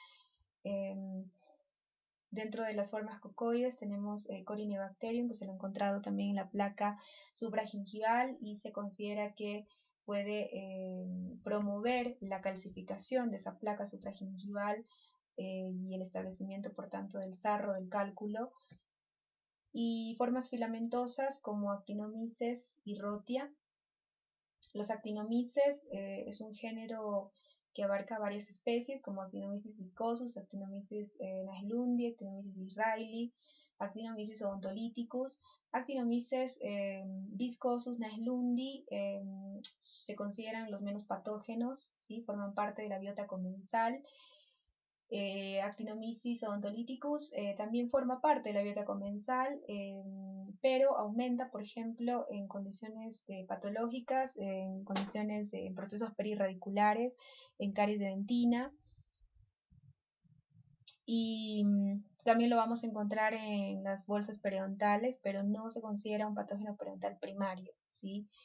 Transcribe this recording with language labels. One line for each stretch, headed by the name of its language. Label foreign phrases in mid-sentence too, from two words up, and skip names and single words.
Spanish: Dentro de las formas cocoides tenemos Corynebacterium, que se lo ha encontrado también en la placa supragingival y se considera que puede promover la calcificación de esa placa supragingival y el establecimiento, por tanto, del sarro del cálculo. Y formas filamentosas como Actinomyces y Rhotia. Los Actinomyces es un género que abarca varias especies como Actinomyces viscosus, Actinomyces naelundi, Actinomyces israeli, Actinomyces odontolithicus. Actinomyces viscosus, naelundi se consideran los menos patógenos, ¿sí? Forman parte de la biota comensal. Actinomyces odontolithicus también forma parte de la biota comensal, pero aumenta, por ejemplo, en condiciones patológicas, en condiciones en procesos perirradiculares, en caries de dentina, y también lo vamos a encontrar en las bolsas periodontales, pero no se considera un patógeno periodontal primario, ¿sí?